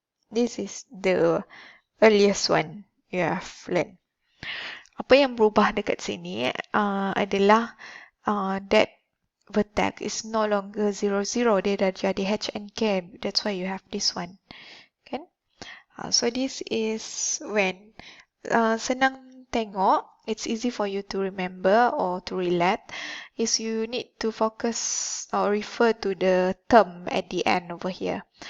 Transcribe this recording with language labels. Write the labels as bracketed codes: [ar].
[en] This is the earliest one you have learned. [ms] Apa yang berubah dekat sini adalah [en] that vertex is no longer 0, 0. [ms] Dia dah jadi h and k. [en] That's why you have this one. [ms] Kan? [en] So this is when [ms] senang tengok, [en] it's easy for you to remember or to relate, is you need to focus or refer to the term at the end over here.